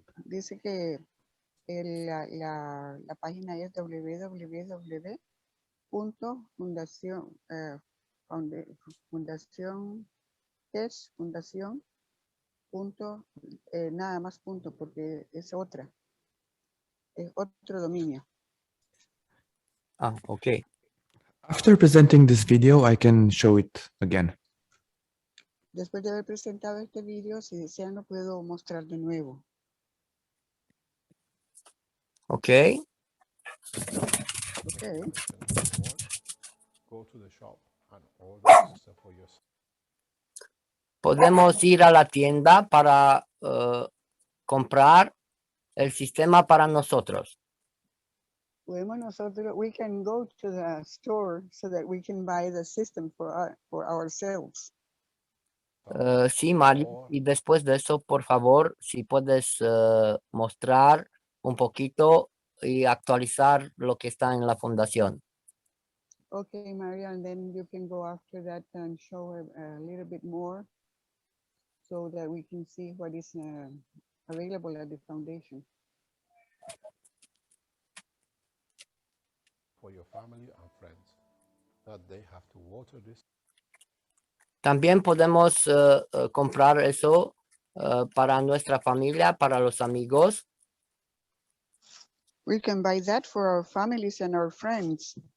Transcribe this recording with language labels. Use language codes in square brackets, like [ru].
[es] Dice que la página es www.fundación fundación punto, nada más punto, porque es otra. Es otro dominio. Ah, ok. [en] After presenting this video, I can show it again. [es] Después de haber presentado este vídeo, si desean lo puedo mostrar de nuevo. Ok. Okay. [en] Go to the shop and order the system for yourself. [es] Podemos ir a la tienda para comprar el sistema para nosotros. Podemos nosotros, [en] we can go to the store so that we can buy the system for ourselves. [es] Sí, Mario. Y después de eso, por favor, si puedes mostrar un poquito y actualizar lo que está en la fundación. [en] Okay, Maria, and then you can go after that and show a little bit more so that we can see what is available at the foundation. For your family and friends, that they have to water this. [es] También podemos comprar eso para nuestra familia, para los amigos. [en] We can buy that for our families and our friends.